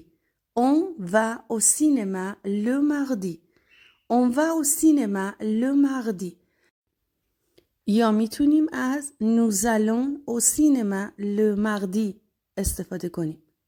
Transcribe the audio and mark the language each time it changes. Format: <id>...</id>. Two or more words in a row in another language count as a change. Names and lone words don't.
<fr>On va au cinéma le mardi. On va au cinéma le mardi.</fr> <fa>یا میتونیم از</fa> <fr>nous allons au cinéma le mardi</fr> <fa>استفاده کنیم.</fa>